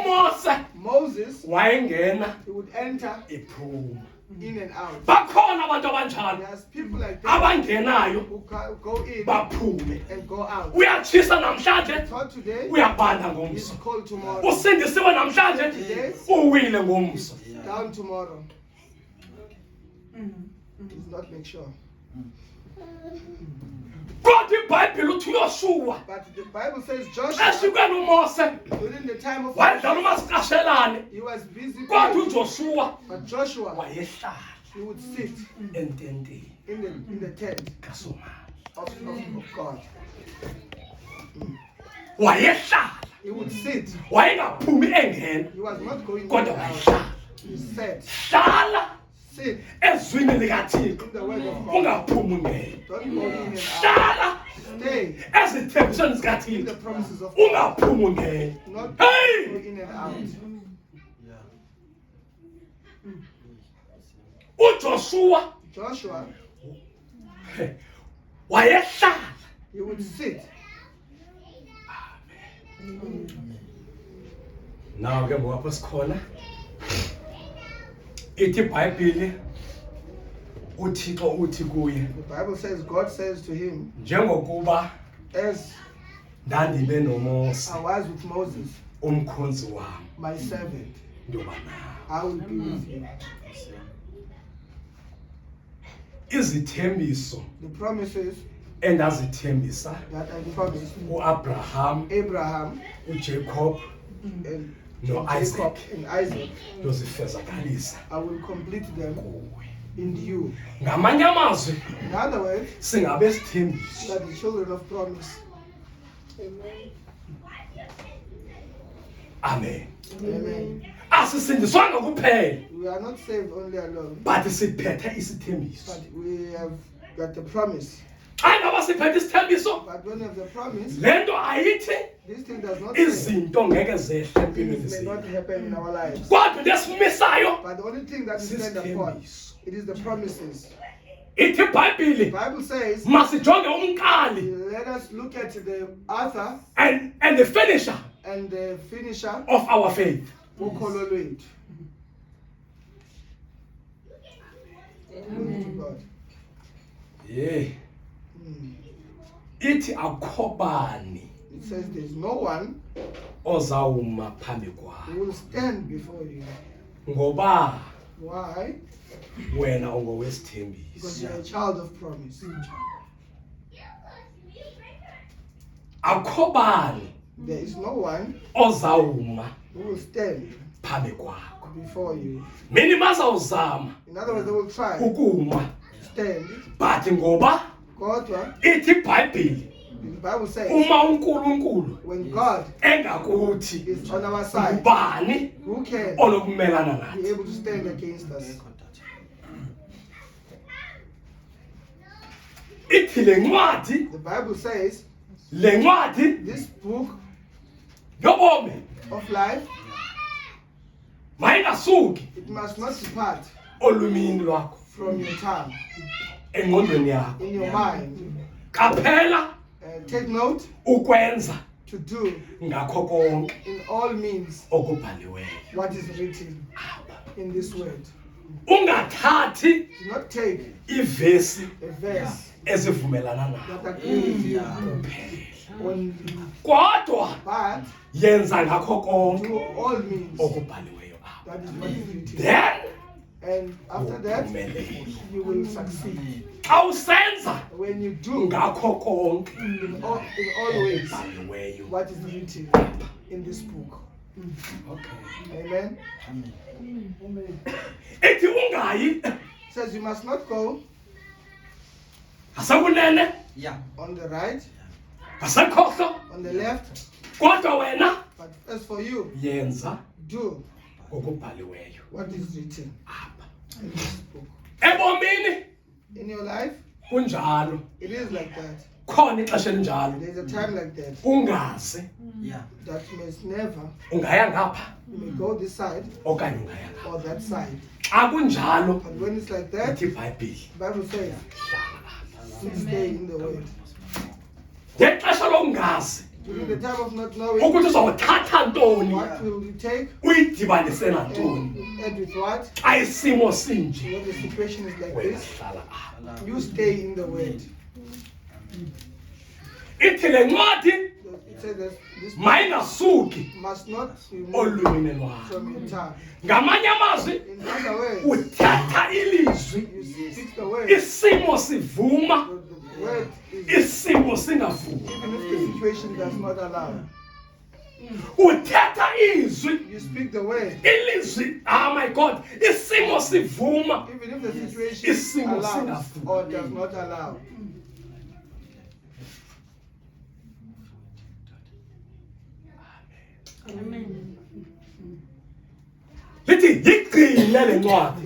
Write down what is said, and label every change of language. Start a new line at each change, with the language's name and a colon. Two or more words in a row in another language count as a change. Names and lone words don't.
Xhosa: uMose
English: Moses,
Xhosa: wayengena
English: he would enter
Xhosa: ephuma.
English: in and out.
Xhosa: Bakhona abantu abanjalo
English: There's people like that
Xhosa: abangenayo
English: who go in
Xhosa: baphume.
English: and go out.
Xhosa: Uyatshisa namhlanje,
English: Not today,
Xhosa: uyabanda
English: it's
Xhosa: ngomso.
English: cold tomorrow.
Xhosa: Usindisiwe namhlanje, uwile ngomso.
English: Down tomorrow. Does not make sure.
Xhosa: Kodwa iBhayibheli uthi uYoshua
English: But the Bible says Joshua,
Xhosa: esikweni uMose
English: during the time of
Xhosa: wadlala umasicashelane,
English: he was busy,
Xhosa: kodwa uJoshua
English: but Joshua,
Xhosa: wayehlala
English: he would sit
Xhosa: ententeni
English: in the tent
Xhosa: kaSomandla.
English: of God.
Xhosa: Wayehlala,
English: He would sit.
Xhosa: wayengaphumi engena,
English: He was not going
Xhosa: kodwa
English: out.
Xhosa: wayehlala.
English: He sat.
Xhosa: Hlala
English: Sit
Xhosa: ezwini likaThixo,
English: in the word of God.
Xhosa: ungaphumi ungena.
English: Don't go in and out.
Xhosa: Hlala
English: Stay
Xhosa: ezithembisweni
English: in the
Xhosa: zikaThixo,
English: promises of God.
Xhosa: ungaphumi ungena.
English: Not go Hey! in and out.
Xhosa: uJoshua
English: Joshua,
Xhosa: wayehlala.
English: he would sit.
Xhosa: Naw ke ngapha sikhona ithi iBhayibheli uThixo uthi kuye,
English: The Bible says, God says to him,
Xhosa: njengokuba
English: as
Xhosa: ndandibe noMose
English: I was with Moses,
Xhosa: umkhonzi wami,
English: my servant,
Xhosa: ndoba nawe.
English: I will be with you.
Xhosa: Izithembiso
English: The promises
Xhosa: endazithembisa
English: that I promised
Xhosa: uAbraham,
English: Abraham
Xhosa: uJacob
English: and
Xhosa: noIsaac
English: Jacob and Isaac,
Xhosa: ndozifezakalisa
English: I will complete them
Xhosa: kuwe.
English: in you.
Xhosa: Ngamanye amazwi
English: In other words,
Xhosa: singabe sithembiso
English: that the children of promise,
Xhosa: Amen.
English: Amen.
Xhosa: Asisindiswanga kuphela,
English: We are not saved only alone,
Xhosa: but siphethe isithembiso.
English: but we have got the promise.
Xhosa: Xa ngaba siphethe isithembiso,
English: But when you have the promise,
Xhosa: le nto ayithi
English: this thing does not say
Xhosa: izinto ngeke zehle empilweni
English: things may not
Xhosa: zethu.
English: happen in our lives.
Xhosa: Kodwa into esimisayo
English: But the only thing that we stand upon,
Xhosa: sisithembiso.
English: it is the promises.
Xhosa: Ithi
English: The
Xhosa: iBhayibhile
English: Bible says,
Xhosa: masijonge umqali
English: let us look at the author and the finisher and the finisher of our faith.
Xhosa: ukholo lwethu.
English: Glory to God. Yeah. Mm.
Xhosa: Ithi akho bani
English: It says there's no one
Xhosa: ozawuma phambi kwakho
English: who will stand before you.
Xhosa: ngoba
English: Why?
Xhosa: wena ungowesithembiso.
English: Because you're a child of promise.
Xhosa: Akho bani
English: There is no one
Xhosa: ozawuma
English: who will stand
Xhosa: phambi kwakho.
English: before you.
Xhosa: Mini bazawuzama
English: In other words, they will try to
Xhosa: ukuma,
English: stand.
Xhosa: but ngoba
English: God,
Xhosa: ithi iBhayibhile
English: the Bible says,
Xhosa: uma uNkulunkulu
English: when God
Xhosa: engakuthi
English: is on our side,
Xhosa: ubani
English: who can
Xhosa: onokumelana nathi?
English: be able to stand against us?
Xhosa: Ithi le ncwadi,
English: The Bible says,
Xhosa: le ncwadi
English: this book
Xhosa: yobomi
English: of life,
Xhosa: mayingasuki
English: it must not depart
Xhosa: olumini lwakho,
English: from your tongue,
Xhosa: engqondweni yakho.
English: in your mind.
Xhosa: Qaphela
English: Take note
Xhosa: ukwenza
English: to do
Xhosa: ngakho konke
English: in all means
Xhosa: okubhaliweyo.
English: what is written in this word.
Xhosa: Ungathathi
English: Do not take
Xhosa: ivesi
English: a verse
Xhosa: ezivumelana
English: that
Xhosa: nayo
English: agrees with you
Xhosa: kuphela,
English: only,
Xhosa: kodwa
English: but
Xhosa: yenza ngakho
English: do
Xhosa: konke
English: all means
Xhosa: okubhaliweyo apha.
English: that is what is written. Then And after that,
Xhosa: uphumelele.
English: you will succeed.
Xhosa: Xa usenza
English: When you do
Xhosa: ngakho konke
English: in all ways
Xhosa: okubhaliweyo.
English: what is written in this book. Okay. Amen.
Xhosa: Ithi ungayi
English: It says you must not go
Xhosa: ngasekunene,
English: Yeah. on the right,
Xhosa: ngasekhohlo,
English: on the left,
Xhosa: kodwa wena
English: but as for you,
Xhosa: yenza
English: do
Xhosa: okubhaliweyo
English: what is written
Xhosa: apha.
English: in this book.
Xhosa: Ebomini
English: In your life,
Xhosa: kunjalo,
English: it is like that.
Xhosa: khona ixesha elinjalo.
English: There's a time like that
Xhosa: Ungazi
English: Yeah. that you must never,
Xhosa: ungaya ngapha
English: you may go this side
Xhosa: okanye ungaya ngapha.
English: or that side.
Xhosa: Xa kunjalo
English: And when it's like that,
Xhosa: ithi iBhayibhile
English: the Bible says, stay in the word.
Xhosa: ngexesha lokungazi
English: During the time of not knowing,
Xhosa: ukuthi uzawuthatha ntoni
English: what will you take
Xhosa: uyidibanise nantoni
English: and add with what?
Xhosa: xa isimo sinje,
English: When the situation is like
Xhosa: wena
English: this,
Xhosa: hlala apha.
English: you stay in the word.
Xhosa: Ithi le ncwadi
English: It says that this
Xhosa: mayingasuki
English: must not be moved
Xhosa: olwimini lwakho.
English: from your tongue.
Xhosa: Ngamanye amazwi,
English: In other words,
Xhosa: uthatha ilizwi,
English: you speak the word.
Xhosa: isimo sivuma,
English: The word is,
Xhosa: isimo singavumi.
English: even if the situation does not allow,
Xhosa: Uthatha izwi,
English: you speak the word.
Xhosa: ilizwi,
English: oh my God,
Xhosa: isimo sivuma,
English: Even if the situation
Xhosa: Isimo
English: allows
Xhosa: singavumi.
English: or does not allow.
Xhosa: lithi yigcine le ncwadi